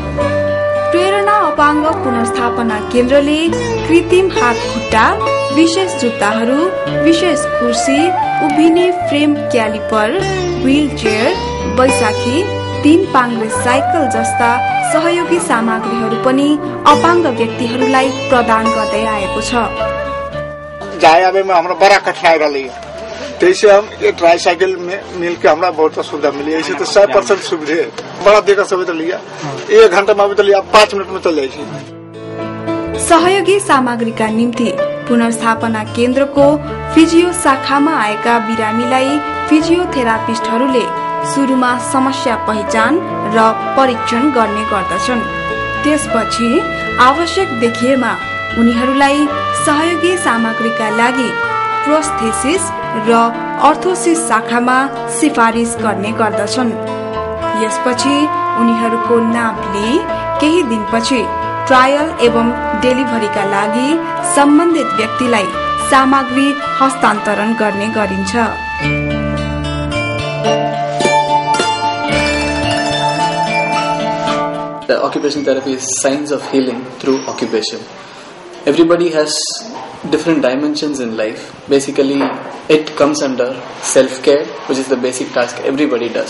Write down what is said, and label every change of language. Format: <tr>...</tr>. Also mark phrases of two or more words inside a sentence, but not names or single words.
<ne>प्रेरणा अपाङ्ग पुनर्स्थापना केन्द्रले कृत्रिम हात खुट्टा, विशेष जुत्ताहरू, विशेष कुर्सी, उभिने फ्रेम क्यालिपर, व्हील चेयर, बैशाखी, 3 पाङ्ग्रे साइकल जस्ता सहयोगी सामग्रीहरू पनि अपाङ्ग व्यक्तिहरूलाई प्रदान गर्दै आएको छ।</ne> <hi>जायाबे में हमरा बड़ा कठिनाई रही है, जैसे हम ये ट्राईसाइकिल में मिलकर हमरा बहुत सुविधा मिली। ऐसे तो 100% सुविधा है, बड़ा देकर सुविधा लिया, 1 घंटा में भी लिया, 5 मिनट में चल जाए।</hi> <ne>सहयोगी सामग्रीका निम्ति पुनर्स्थापना केन्द्रको फिजियो शाखामा आएका बिरामीलाई फिजियोथेरापिस्टहरूले सुरुमा समस्या पहिचान र परीक्षण गर्ने गर्दछन्। त्यसपछि आवश्यक देखिएमा उनीहरूलाई सहयोगी सामग्रीका लागि प्रोस्थेसिस र अर्थोसिस शाखामा सिफारिस गर्ने गर्दछन्। यसपछि उनीहरूको नापले केही दिनपछि ट्रायल एवं डेलिभरीका लागि सम्बन्धित व्यक्तिलाई सामग्री हस्तान्तरण गर्ने गरिन्छ।</ne> <en>The occupational therapy is science of healing through occupation. Everybody has different dimensions in life. Basically, it comes under self-care, which is the basic task everybody does.</en>